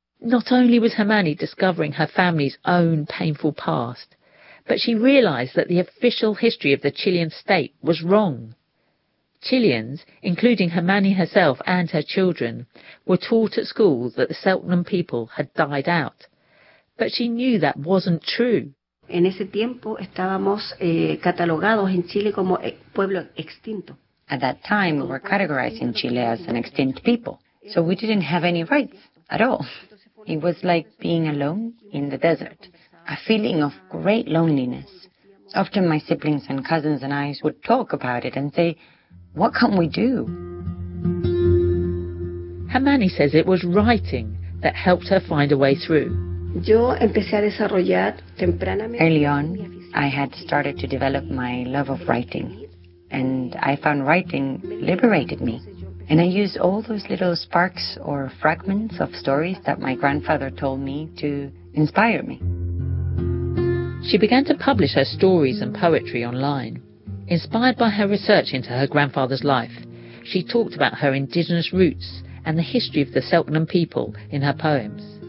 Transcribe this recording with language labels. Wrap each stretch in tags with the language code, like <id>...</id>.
<en>Not only was Hermanni discovering her family's own painful past, but she realized that the official history of the Chilean state was wrong. Chileans, including Hermanni herself and her children, were taught at school that the Selknam people had died out. But she knew that wasn't true.</en> <es>En ese tiempo estábamos catalogados en Chile como pueblo extinto.</es> <en>At that time, we were categorized in Chile as an extinct people, so we didn't have any rights at all. It was like being alone in the desert, a feeling of great loneliness. Often my siblings and cousins and I would talk about it and say, what can we do? Hermanni says it was writing that helped her find a way through.</en> <es>Yo empecé a desarrollar tempranamente.</es> <en>Early on, I had started to develop my love of writing. And I found writing liberated me. And I used all those little sparks or fragments of stories that my grandfather told me to inspire me. She began to publish her stories and poetry online. Inspired by her research into her grandfather's life, she talked about her indigenous roots and the history of the Selknam people in her poems.</en>